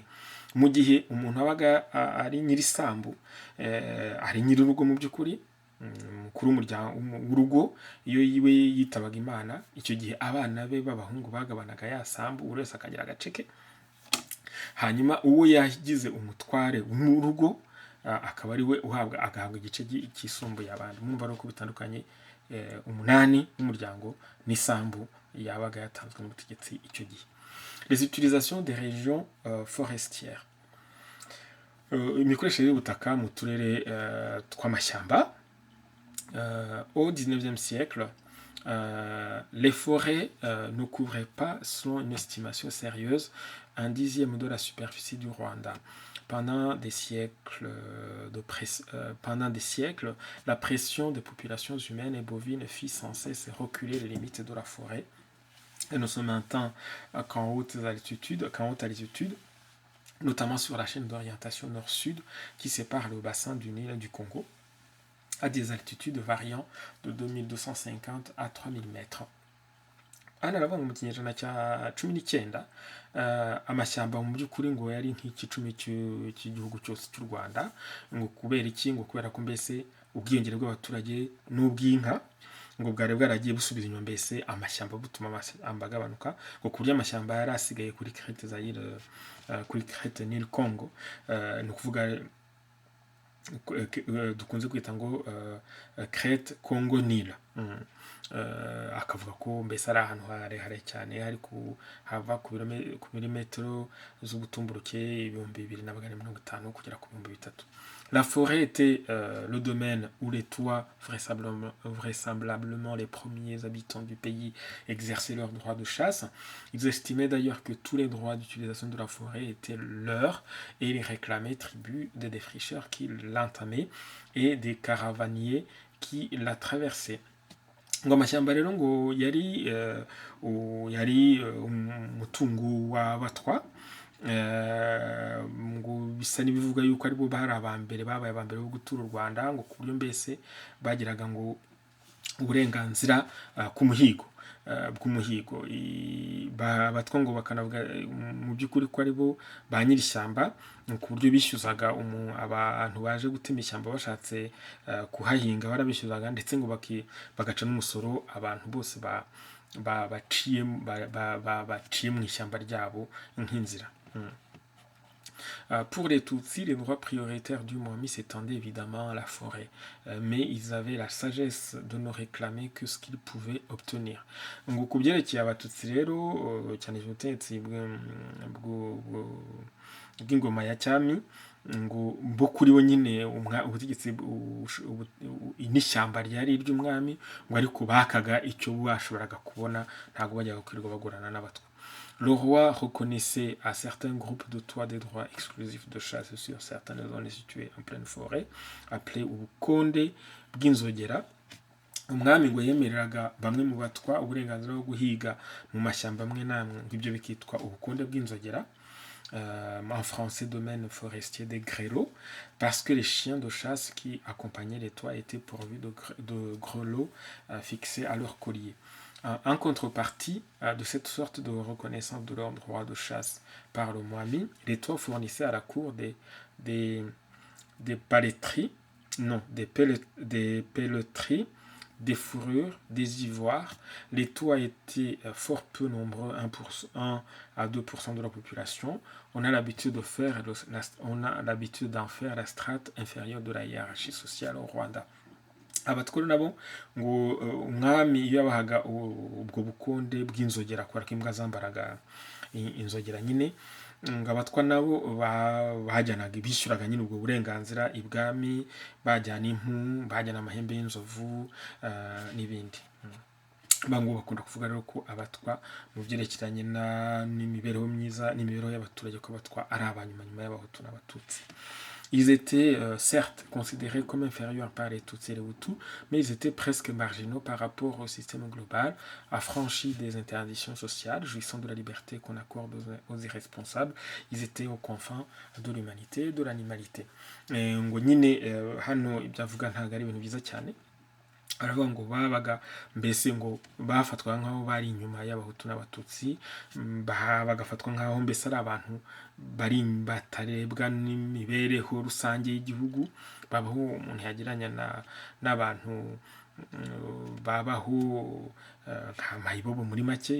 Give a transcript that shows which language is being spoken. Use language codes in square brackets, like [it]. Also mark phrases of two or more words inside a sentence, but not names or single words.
[rw] Mu gihe umuntu wabaga ari nyir'isambu, ari nyir'urugo mu by'ukuri, umukuru w'urugo, iyo yiwe yitabaga Imana, icyo gihe abana be b'abahungu bagabanaga ya sambu, buri wese akagira agace ke. Hanyuma uwo yagize umutware w'urugo akaba ari we agahabwa igice kisumbuye abandi. Mwumva ari uko bitandukanye umunani w'umuryango n'isambu yabaga yatanzwe n'ubutegetsi icyo gihe. [fr] Les utilisations des régions forestières. [rw] Imikoreshereze y'ubutaka mu turere tw'amashyamba. [fr] Au 19e siècle, les forêts ne couvraient pas, selon une estimation sérieuse, 1/10 de la superficie du Rwanda. Pendant des siècles, la pression des populations humaines et bovines fit sans cesse reculer les limites de la forêt. Elle ne se maintint qu'en haute altitude, notamment sur la chaîne d'orientation nord-sud qui sépare le bassin du Nil du Congo, à des altitudes variant de 2250 à 3000 mètres. [rw] Hano aravuga mu kinyejana cya 19 amashyamba mu by'ukuri ngo yari nk'icumi cy'igihugu cyose cy'u Rwanda. Ngo kubera iki? Ngo kubera ko mbese ubwiyongere bw'abaturage n'ubw'inka ngo bwari bwaragiye busubiza inyuma mbese amashyamba, butuma amashyamba agabanuka, ngo ku buryo amashyamba yari asigaye kuri Crete Zaire, kuri Crete Nil Congo, ni ukuvuga dukunze kwita ngo Crete Congo Nil. Akavuga ko mbese ari ahantu harehare cyane, hari hava ku milimetero z'ubutumburuke 2250 kugera ku 3000. [fr] La forêt était le domaine où les toits, vraisemblablement les premiers habitants du pays, exerçaient leur droit de chasse. Ils estimaient d'ailleurs que tous les droits d'utilisation de la forêt étaient leurs et ils réclamaient tribut des défricheurs qui l'entamaient et des caravaniers qui la traversaient. [rw] Ngo amashyamba rero ngo yari umutungo w'abatwa, ngo bisa n'ibivuga yuko aribo babaye abambere bo gutura u Rwanda, ngo ku buryo mbese bagiraga ngo uburenganzira ku muhigo bw'umuhigo. Abatwa ngo bakanavuga mu by'ukuri ko aribo ba nyir'ishyamba, ku buryo bishyuzaga abantu baje gutema ishyamba bashatse kuhahinga, barabishyuzaga ndetse ngo bagaca n'umusoro abantu bose baciye mu ishyamba ryabo nk'inzira. [fr] Pour les Tutsis, les droits prioritaires du Mwami s'étendaient évidemment à la forêt, mais ils avaient la sagesse de ne réclamer que ce qu'ils pouvaient obtenir. [rw] Ngo ku byerekeye Abatutsi rero, cyane ubutegetsi bw'ingoma ya cyami, ngo bo kuri bo nyine ubutegetsi n'ishyamba ryari iry'umwami, ngo ariko bakaga icyo bashoboraga kubona, ntabwo bajyaga kwirirwa bagurana n'abatwa. [fr] Le roi reconnaissait à certains groupes de toits des droits exclusifs de chasse sur certaines zones situées en pleine forêt, appelées [rw] ubukonde bw'inzogera. umwami ngo yemereraga bamwe mu batwa uburenganzira bwo guhiga mu mashyamba amwe n'amwe, ngibyo bikitwa ubukonde bw'inzogera, [fr] en français domaine forestier des grelots, parce que les chiens de chasse qui accompagnaient les toits étaient pourvus de grelots fixés à leur collier. En contrepartie de cette sorte de reconnaissance de leur droit de chasse par le Mwami, les toits fournissaient à la cour des paletteries, non, des pelleteries, des fourrures, des ivoires. Les toits étaient fort peu nombreux, 1 à 2% de la population. On a l'habitude d'en faire la strate inférieure de la hiérarchie sociale au Rwanda. [rw] abatware nabo ngo umwami iyo yabahaga ubwo bukonde bw'inzogera, kubera ko imbwa zambaraga inzogera nyine, ngo abatwa nabo bajyanaga bishyuraga nyine ubwo burenganzira ibwami, bajyana impu, bajyana amahembe y'inzovu n'ibindi. Bango bakunda kuvuga rero ko abatwa mu byerekeranye n'imibereho myiza n'imibereho y'abaturage, ko abatwa ari abanyuma nyuma y'abahutu n'abatutsi. [fr] Ils étaient certes considérés comme inférieurs par les Tutsis et les Hutus, mais ils étaient presque marginaux par rapport au système global, affranchis des interdictions sociales, jouissant de la liberté qu'on accorde aux irresponsables. Ils étaient aux confins de l'humanité et de l'animalité. [rw] Ngo nyine hano ibyo avuga ntabwo ari ibintu byiza cyane. Aravuga ngo babaga mbese ngo bafatwa nk'aho bari inyuma y'abahutu n'abatutsi, bagafatwa nk'aho mbese ari abantu bari batarebwa n'imibereho rusange y'igihugu, babaho umuntu yagiranya n'abantu babaho nka mayibobo muri make.